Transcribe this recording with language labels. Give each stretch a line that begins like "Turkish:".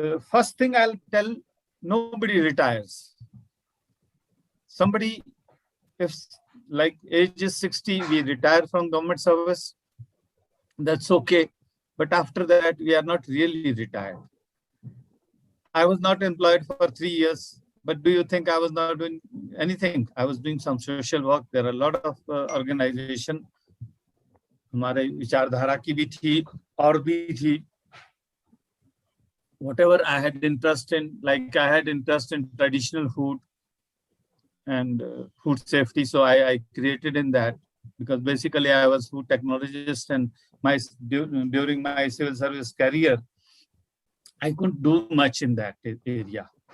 English: First thing I'll tell, nobody retires. Somebody, if like age is 60, we retire from government service, that's okay. But after that, we are not really retired. I was not employed for 3 years, but do you think I was not doing anything? I was doing some social work. There are a lot of organization.
Hindi: हमारे विचारधारा की भी थी और भी थी.
English: Whatever I had interest in, like I had interest in traditional food and food safety. So I created in that because basically I was food technologist, and during my civil service career, I couldn't do much in that area.